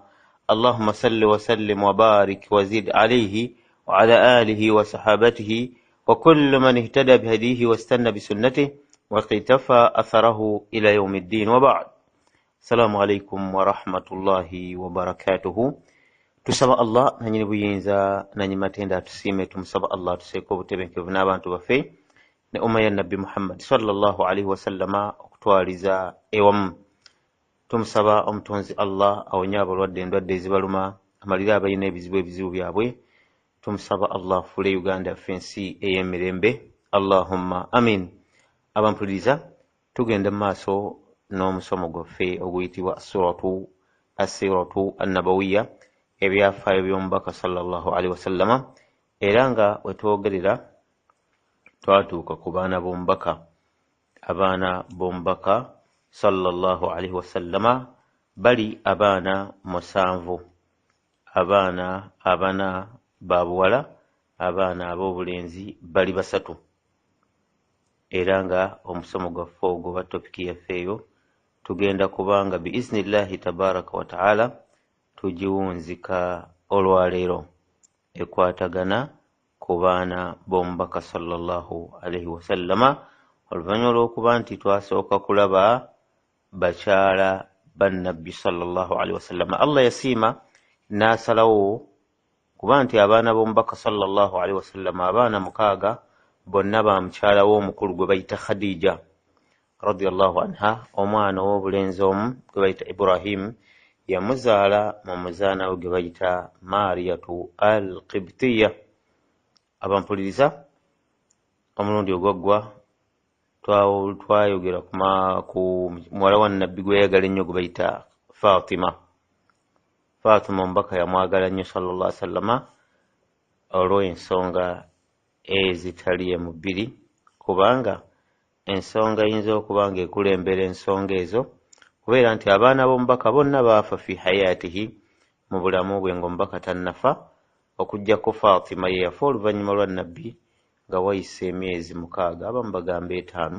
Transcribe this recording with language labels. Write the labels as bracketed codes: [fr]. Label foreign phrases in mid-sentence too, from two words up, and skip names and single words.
[ar] اللهم صل وسلم وبارك وزد عليه وعلى آله وصحابته وكل من اهتدى بهديه واستنى بسنته واقتفى أثره إلى يوم الدين، وبعد. السلام عليكم ورحمة الله وبركاته. [lg] Tusaba Allah nanyini buyinza nanyi matenda tusime, tumusaba Allah tuseeko obutebenkevu n'abantu baffe ne umma ya Nabbi Muhammad [ar] صلى الله عليه وسلم [lg] okutwaliza ewamu. Tumusaba omutonzi Allah awonye abalwadde endwadde ezibaluma, amalire abalina ebizibu byabwe. Tumusaba Allah afuule Uganda ffe ensi ey'emirembe, [ar] اللهم آمين. [lg] Abampuliriza, tugenda mu maaso n'omusomo gwaffe oguyitibwa [ar] السيرة النبوية, [lg] ebyafaayo by'omubaka [ar] صلى الله عليه وسلم, [lg] era nga wetwogerera twatuuka ku baana b'omubaka. Abaana b'omubaka [ar] صلى الله عليه وسلم [lg] bali abaana 7, abaana abana babuwala, abaana ab'obulenzi bali 3. Era nga omusomo gwaffe ogwo ba topiki yaffe eyo tugenda kubanga [ar] بإذن الله تبارك وتعالى [lg] tugiwunzika olwaleero, ekwatagana ku baana b'omubaka [ar] صلى الله عليه وسلم, [lg] oluvannyuma lw'okuba nti twasooka kulaba bakyala bannabbi [ar] صلى الله عليه وسلم. [lg] Allah yasiima n'asalawo kuba nti abaana b'omubaka [ar] صلى الله عليه وسلم [lg] abaana 6 bonna ba mukyala w'omukulu gwe bayita Khadija [ar] رضي الله عنها. [lg] Omwana ow'obulenzi omu gwe bayita Ibrahim yamuzaala mu muzaana we gwe bayita Mariyatu al-Qibtiyya. Abampuliriza, omulundi ogwaggwa twayogera ku muwala wa Nabbi gwe yayagala ennyo gwe bayita Fatima. Fatima omubaka yamwagala nnyo [ar] صلى الله عليه وسلم [lg] olw'ensonga ezitali emu bbiri, kubanga ensonga eyinza okuba nga ekulembera ensonga ezo kubeera nti abaana b'omubaka bonna baafa [ar] في حياته, [lg] mu bulamu bwe ng'omubaka tannafa, okuggyako Fatima ye yafa oluvannyuma lwa Nabbi nga wayise emyezi 6, abamu bagamba 5.